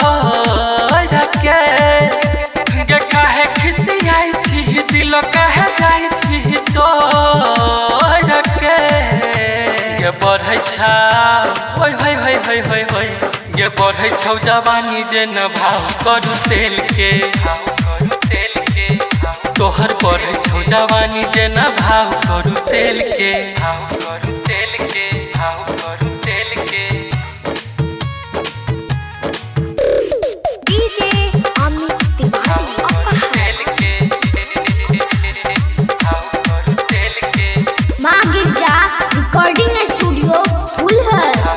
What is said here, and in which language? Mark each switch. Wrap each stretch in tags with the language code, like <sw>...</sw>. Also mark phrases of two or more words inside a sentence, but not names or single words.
<mai>के काहे खिसियाई छी दिल काहे जाई छी तो के बढ़ै छा होय होय होय होय होय होय ये बढ़ै छौ जवानी जे न भाव करू तेल के तोहर बढ़ै छौ जवानी जे न भाव करू तेल के डीजे अमित माँ गिरजा</mai> <en>recording studio</en> <mai>फुलहर</mai>